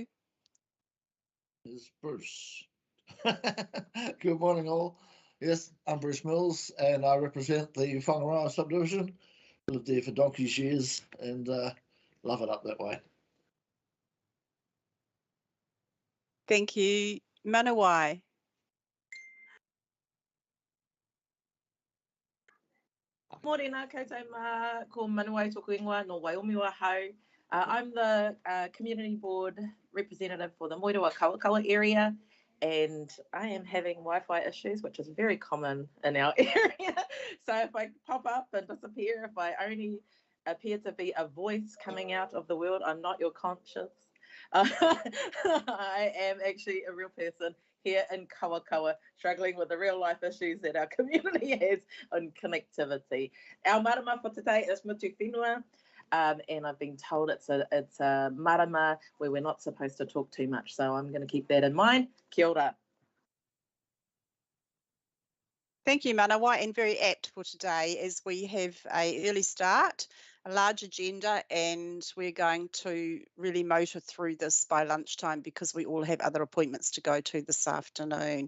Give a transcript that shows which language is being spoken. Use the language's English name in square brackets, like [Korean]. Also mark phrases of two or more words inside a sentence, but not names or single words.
[English] is Bruce. Good morning, all. Yes, I'm Bruce Mills, and I represent the Whangaroa subdivision. Lived there for donkey's years and love it up that way. Thank you. Manawai. [Māori] Morena, koutou mā, ko Manawai tōku ingoa no Waiomiwa hau. [English] I'm the community board representative for the Moerewa Kawakawa area, and I am having Wi-Fi issues, which is very common in our area. So if I pop up and disappear, if I only appear to be a voice coming out of the world, I'm not your conscience. I am actually a real person here in Kawakawa, struggling with the real life issues that our community has on connectivity. Our marama for today is Mutu Whenua. And I've been told it's a marama where we're not supposed to talk too much, so I'm going to keep that in mind. [Māori] Kia ora. [English] Thank you, Manawai, and very apt for today as we have an early start, a large agenda, and we're going to really motor through this by lunchtime because we all have other appointments to go to this afternoon.